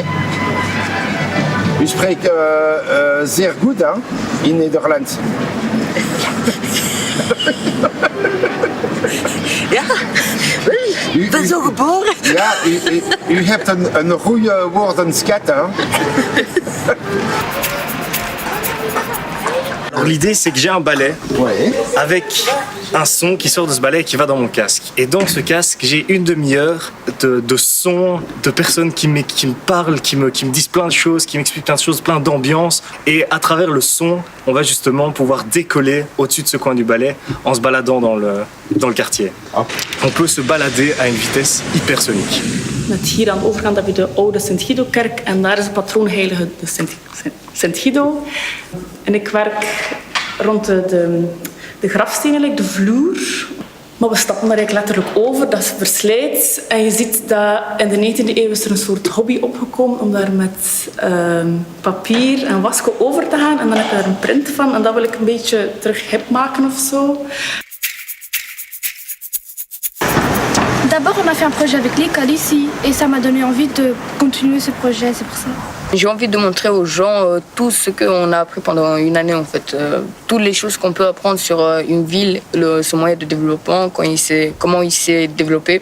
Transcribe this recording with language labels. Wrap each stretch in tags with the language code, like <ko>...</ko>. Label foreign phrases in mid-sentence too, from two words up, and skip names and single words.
<nl>U spreekt zeer goed hè, in Nederlands. Ja, ik ben zo geboren. Ja, u hebt een goede woordenschat hè.</nl> <fr>Alors l'idée c'est que j'ai un balai avec un son qui sort de ce balai et qui va dans mon casque. Et dans ce casque j'ai une demi-heure de sons, de personnes qui me parlent, qui me disent plein de choses, qui m'expliquent plein de choses, plein d'ambiance. Et à travers le son, on va justement pouvoir décoller au-dessus de ce coin du balai en se baladant dans le quartier. On peut se balader à une vitesse hypersonique.</fr> <nl>Met hier aan de overkant heb je de oude Sint-Guido-kerk en daar is de patroonheilige de Sint-Guido. En ik werk rond de grafstenen, de vloer. Maar we stappen daar eigenlijk letterlijk over, dat verslijt. En je ziet dat in de 19e eeuw is er een soort hobby opgekomen om daar met papier en wasco over te gaan. En dan heb je daar een print van en dat wil ik een beetje terug hip maken of zo.</nl> <fr>D'abord, on a fait un projet avec l'école ici et ça m'a donné envie de continuer ce projet, c'est pour ça. J'ai envie de montrer aux gens tout ce qu'on a appris pendant une année en fait. Toutes les choses qu'on peut apprendre sur une ville, son moyen de développement, comment il s'est développé.</fr>